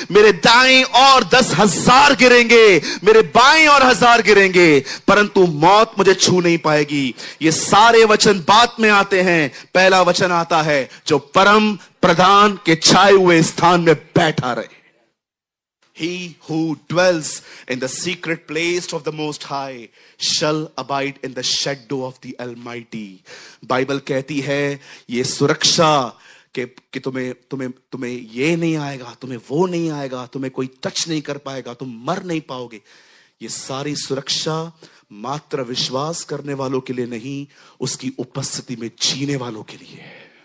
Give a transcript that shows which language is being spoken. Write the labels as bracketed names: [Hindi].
[Hindi] मेरे दाएं और 10,000 गिरेंगे, मेरे बाएं और 1,000 गिरेंगे, परंतु मौत मुझे छू नहीं पाएगी। ये सारे वचन बाद में आते हैं। पहला वचन आता है, जो परम प्रधान के छाए हुए स्थान में बैठा रहे। [English] He who dwells in the secret place of the Most High shall abide in the shadow of the Almighty. [Hindi] Bible कहती है ये सुरक्षा कि तुम्हें ये नहीं आएगा, तुम्हें वो नहीं आएगा, तुम्हें कोई टच नहीं कर पाएगा, तुम मर नहीं पाओगे। ये सारी सुरक्षा मात्र विश्वास करने वालों के लिए नहीं, उसकी उपस्थिति में जीने वालों के लिए है।